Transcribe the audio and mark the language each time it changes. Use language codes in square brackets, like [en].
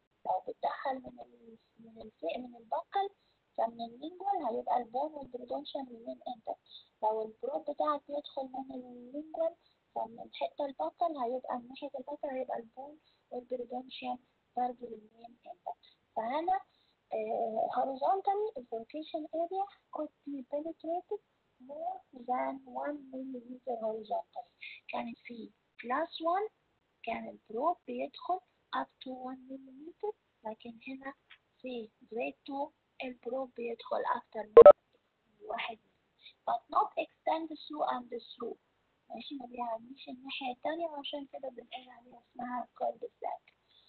[ar] لو بتدخل من البقل فمن اللينجوال هيبقى البون والبريدونشيوم [en] remain intact. [ar] لو البروب بتاعك بيدخل من اللينجوال فمن الحتة البقل هيبقى من ناحية البقل هيبقى البون والبريدونشيوم برضه [en] remain intact. [ar] فهنا [en] horizontally the furcation area could be penetrated more than 1 millimeter horizontally. [ar] كانت في class 1 كان البروب بيدخل [en] up to 1 millimeter، [ar] لكن هنا في grade 2 البروب بيدخل أكتر من 1 [en] but not extend through and through، [ar] ماشي ما بيعديش الناحية التانية، وعشان كده بنقول عليها اسمها cul-de-sac.